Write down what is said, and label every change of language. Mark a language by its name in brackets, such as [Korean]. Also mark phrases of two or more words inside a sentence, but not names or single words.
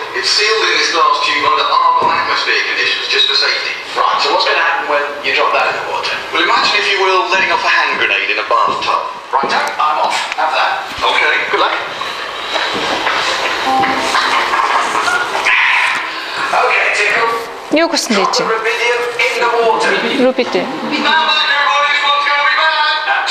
[English] It's sealed in this glass tube under argon atmosphere conditions, just for safety. Right, so what's going to happen when you drop that in the water? Well, imagine, if you will, letting off a hand grenade in a bathtub. Right, I'm off. Have that. Okay. Good luck. Okay, Tickle. [Mongolian] Юу гэсэн [English] Drop [Mongolian] дэж [English] the [Mongolian] байна? [English] rubidium in the water. [Mongolian] Рубидэ. [English] Now back, everybody, this one's going to be bad.